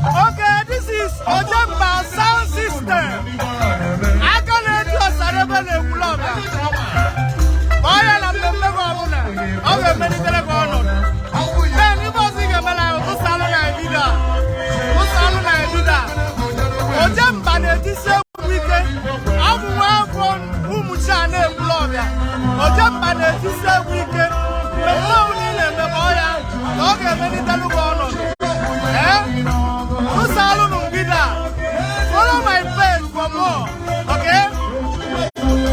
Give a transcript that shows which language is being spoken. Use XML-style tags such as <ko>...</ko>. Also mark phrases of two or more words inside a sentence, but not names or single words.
<en>Okay, this is Ojemba sound system.</en> <ig>Aka na-eji ọsara ebe na-ekwulu ọbịa. Kpọọ ya na mmemme gị ọbụla. Ọ ga-emelitere gị ọnọdụ. Then ibe ọzọ ị ga-emela ahụ, tụsalụ na ebido a. Tụsalụ na ebido a. Oje mba na-etisi egwu ike. Ọ bụ nwa afọ ụmụ chi a na-ekwulu ọbịa. Oje mba na-etisi egwu ike. Mmemme ọbụla ị na-eme, kpọọ ya, na ọ ga-emelitelu gị ọnọdụ. Eh? Tụsalụ na mbido a.</ig> <en>Follow my page. For more, okay?</en>